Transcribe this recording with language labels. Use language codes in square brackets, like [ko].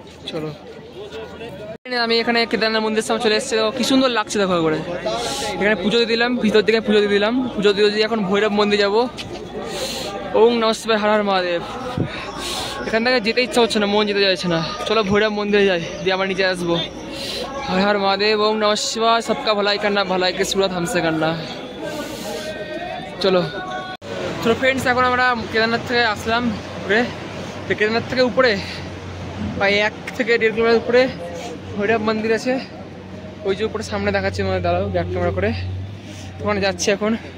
[bn] চলো আমি এখানে কেদারনাথ মন্দিরের সামনে চলে এসেছি। কি সুন্দর লাগছে দেখো করে। এখানে পুজো দিয়ে দিলাম, ভিতর দিকে পুজো দিয়ে দিলাম। পুজো দিয়ে এখন ভৈরব মন্দির যাবো। ওম নমঃ শিবায়, হর হর মহাদেব। এখান থেকে যেতে ইচ্ছা হচ্ছে না, মন যেতে চাইছে না। চলো ভৈরব মন্দিরে যাই, দিয়ে আবার নিচে আসবো। [hi] हर हर महादेव, ओम नमः शिवाय। सबका भलाई करना, भलाई के सूरत हमसे करना। [bn] চলো তো ফ্রেন্ডস এখন আমরা কেদারনাথ থেকে আসলাম ঘুরে। তো কেদারনাথ থেকে উপরে প্রায় 1 থেকে 1.5 কিলোমিটার উপরে ভৈরব মন্দির আছে। ওই যে উপরে সামনে দেখাচ্ছি, মানে দাঁড়াও ব্যাক ক্যামেরা করে। ওখানে যাচ্ছি এখন।